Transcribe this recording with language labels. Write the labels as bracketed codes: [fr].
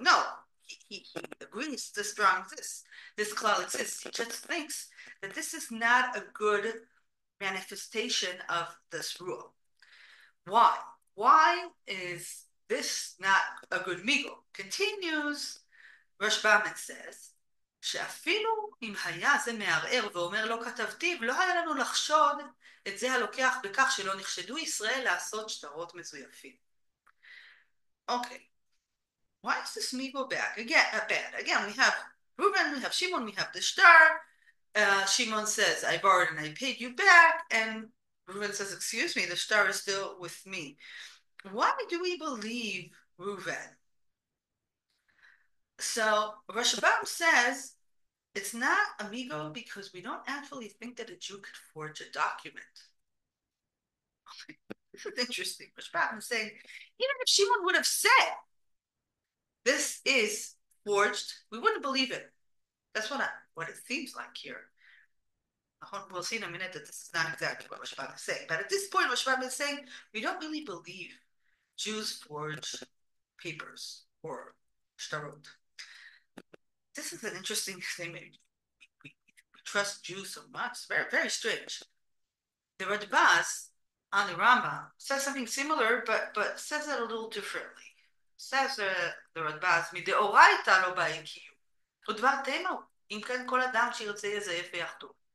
[en] No, he agrees this strong exists. This klal exists. He just thinks that this is not a good manifestation of this rule. Why? Why is this not a good migo? Continues Rashbam and says, [he] שאפילו אם היה זה מערער ואומר לא כתבתי, לא היה לנו לחשוד את זה הלוקח בכך שלא נחשדו ישראל לעשות שטרות מזויפים. [en] אוקיי. Why is this migo back? Again, we have Reuben, we have Shimon, we have the star. Shimon says, I borrowed and I paid you back. And Reuben says, excuse me, the star is still with me. Why do we believe Reuben? So Rashbam says, it's not amigo because we don't actually think that a Jew could forge a document. This is interesting. Rashbam is saying, even if Shimon would have said, this is forged, we wouldn't believe it. That's what it seems like here. We'll see in a minute that this is not exactly what Rashbam is saying. But at this point, Rashbam is saying, we don't really believe Jews forge papers or shtarot. This is an interesting thing. We trust Jews so much. It's very, very strange. The Radbaz on the Rambam says something similar, but says it a little differently. Says the Radbaz, [he] מדאורייתא לא באים קיום. ודבר תימו, אם כן כל אדם שירצה יזייף ויחתום.